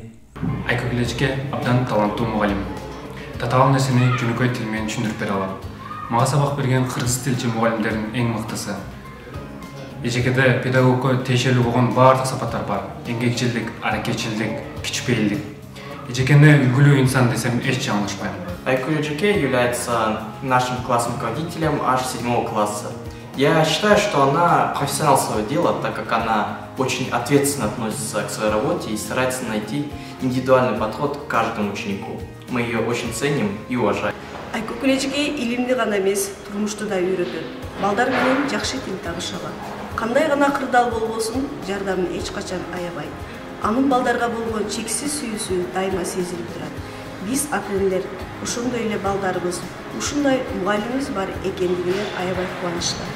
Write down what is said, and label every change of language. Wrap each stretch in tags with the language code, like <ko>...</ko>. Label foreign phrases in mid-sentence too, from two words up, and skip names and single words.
<ky>Айкөкүл эжеке абдан таланттуу мугалим. Татаал нерсени жөнөкөй тил менен түшүндүрүп бере алат. Мага сабак берген кыргыз тилчи мугалимдердин эң мыктысы. Эжекеде педагогко тиешелүү болгон баардык сапаттар бар. Эмгекчилдик, аракетчилдик, кичпейилдик. Эжекени үлгүлүү инсан десем эч жаңылышпайм.</ky> <ru>Айкөкүл эжеке является нашим классным руководителем аж 7 класса. Я считаю, что она профессионал своего дела, так как она очень ответственно относится к своей работе и старается найти индивидуальный подход к каждому ученику. Мы ее очень ценим и уважаем.</ru> <ky>Айкөкүл эжеке илимди гана эмес, турмушту да үйрөтөт. Балдар менен жакшы тил табыша алат. Кандай гана кырдаал болбосун, жардамын эч качан аябайт. Анын балдарга болгон чексиз сүйүүсү дайыма сезилип турат. Биз ата-энелер ошондой эле балдарыбыз, ушундай мугалимибиз бар экендигине аябай кубанычтабыз.</ky>